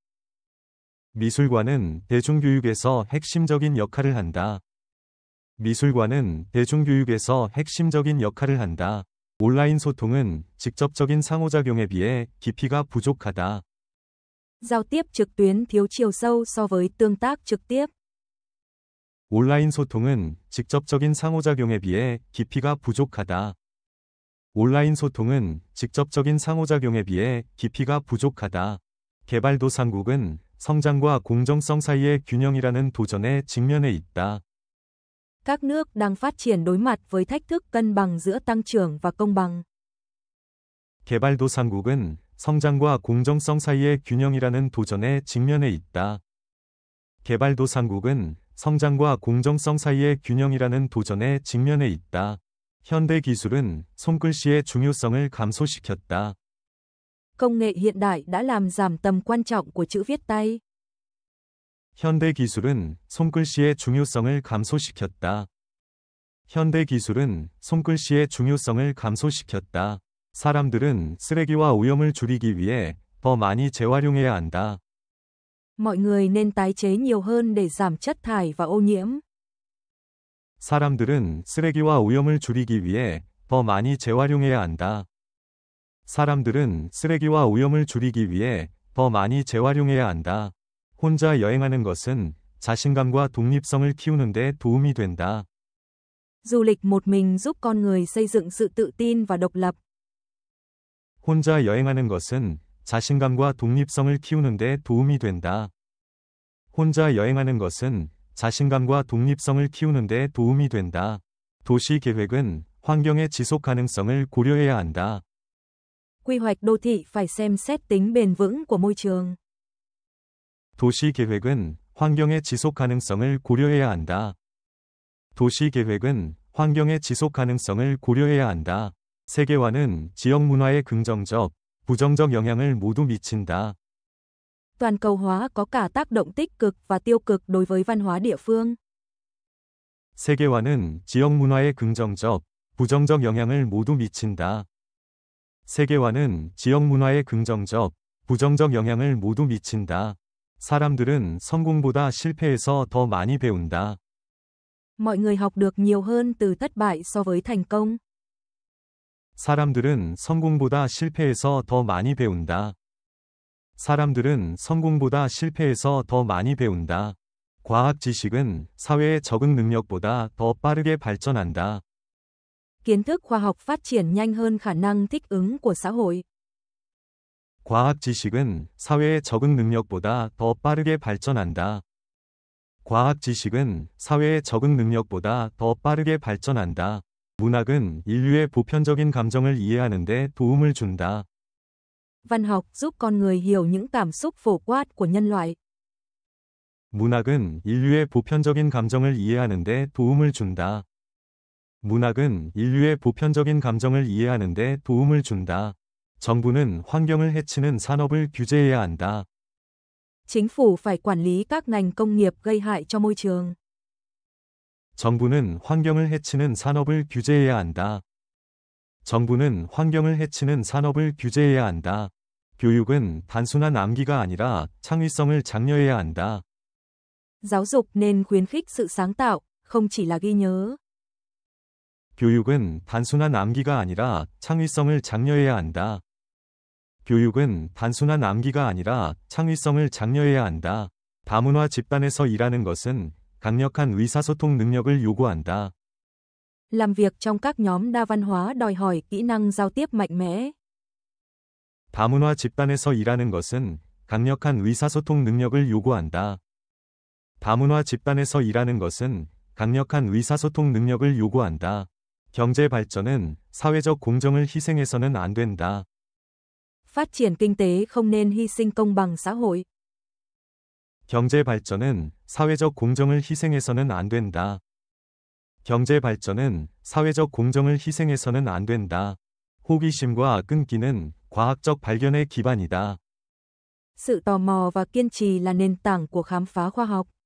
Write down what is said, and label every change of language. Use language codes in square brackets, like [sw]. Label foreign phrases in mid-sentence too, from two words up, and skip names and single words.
[ko] 미술관은 대중교육에서 핵심적인 역할을 한다. 미술관은 대중교육에서 핵심적인 역할을 한다. 온라인 소통은 직접적인 상호작용에 비해 깊이가 부족하다. [vi] Giao tiếp trực tuyến thiếu chiều sâu so với tương tác trực tiếp. [ko] 온라인 소통은 직접적인 상호작용에 비해 깊이가 부족하다. 온라인 소통은 직접적인 상호작용에 비해 깊이가 부족하다. 개발도상국은 성장과 공정성 사이의 균형이라는 도전에 직면해 있다. [vi] Các nước đang phát triển đối mặt với thách thức cân bằng giữa tăng trưởng và công bằng. [ko] 개발도상국은 성장과 공정성 사이의 균형이라는 도전에 직면해 있다. 개발도상국은 성장과 공정성 사이의 균형이라는 도전에 직면해 있다. 현대 기술은 손글씨의 중요성을 감소시켰다. [vi] Công nghệ hiện đại đã làm giảm tầm quan trọng của chữ viết tay. [ko] 현대 기술은 손글씨의 중요성을 감소시켰다. 현대 기술은 손글씨의 중요성을 감소시켰다. 사람들은 쓰레기와 오염을 줄이기 위해 더 많이 재활용해야 한다. [vi] Mọi người nên tái chế nhiều hơn để giảm chất thải và ô nhiễm. [ko] 사람들은 쓰레기와 오염을 줄이기 위해 더 많이 재활용해야 한다. 사람들은 쓰레기와 오염을 줄이기 위해 더 많이 재활용해야 한다. 혼자 여행하는 것은 자신감과 독립성을 키우는 데 도움이 된다. [vi] Du lịch một mình giúp con người xây dựng sự tự tin và độc lập. [ko] 혼자 여행하는 것은 자신감과 독립성을 키우는 데 도움이 된다. 혼자 여행하는 것은 자신감과 독립성을 키우는 데 도움이 된다. 도시 계획은 환경의 지속 가능성을 고려해야 한다. [vi] Quy hoạch đô thị phải xem xét tính bền vững của môi trường. [ko] 도시 계획은 환경의 지속 가능성을 고려해야 한다. 도시 계획은 환경의 지속 가능성을 고려해야 한다. 세계화는 지역 문화에 긍정적, 부정적 영향을 모두 미친다. [vi] Toàn cầu hóa có cả tác động tích cực và tiêu cực đối với văn hóa địa phương. [ko] 세계화는 지역 문화에 긍정적, 부정적 영향을 모두 미친다. 세계화는 지역 문화에 긍정적, 부정적 영향을 모두 미친다. 사람들은 성공보다 실패에서 더 많이 배운다. [vi] Mọi người học được nhiều hơn từ thất bại so với thành công. [ko] 사람들은 성공보다 실패에서 더 많이 배운다. 사람들은 성공보다 실패에서 더 많이 배운다. 과학 지식은 사회의 적응 능력보다 더 빠르게 발전한다. [vi] Kiến thức khoa học phát triển nhanh hơn khả năng thích ứng của xã hội. [ko] 과학 지식은 사회의 적응 능력보다 더 빠르게 발전한다. 과학 지식은 사회의 적응 능력보다 더 빠르게 발전한다. 문학은 인류의 보편적인 감정을 이해하는 데 도움을 준다. [vi] Văn học giúp con người hiểu những cảm xúc phổ quát của nhân loại. [ko] 문학은 인류의 보편적인 감정을 이해하는 데 도움을 준다. 문학은 인류의 보편적인 감정을 이해하는 데 도움을 준다. 정부는 환경을 해치는 산업을 규제해야 한다. [vi] Chính phủ phải quản lý các ngành công nghiệp gây hại cho môi trường. [ko] 정부는 환경을 해치는 산업을 규제해야 한다. 정부는 환경을 해치는 산업을 규제해야 한다. 교육은 단순한 암기가 아니라 창의성을 장려해야 한다. [vi] Giáo dục nên khuyến khích sự sáng tạo, không chỉ là ghi nhớ. [ko] 교육은 단순한 암기가 아니라 창의성을 장려해야 한다. 교육은 단순한 암기가 아니라 창의성을 장려해야 한다. 다문화 집단에서 일하는 것은 강력한 의사소통 능력을 요구한다. [vi] Làm việc trong các nhóm đa văn hóa đòi hỏi kỹ năng giao tiếp mạnh mẽ. [ko] 다문화 집단에서 일하는 것은 강력한 의사소통 능력을 요구한다. 다문화 집단에서 일하는 것은 강력한 의사소통 능력을 요구한다. 경제 발전은 사회적 공정을 희생해서는 안 된다. [vi] Phát triển kinh tế không nên hy sinh công bằng xã hội. [ko] 경제 발전은 사회적 공정을 희생해서는 안 된다. 경제 발전은 사회적 공정을 희생해서는 안 된다. 호기심과 끈기는 과학적 발견의 기반이다. [vi] Sự tò mò và kiên trì là nền tảng của khám phá khoa học.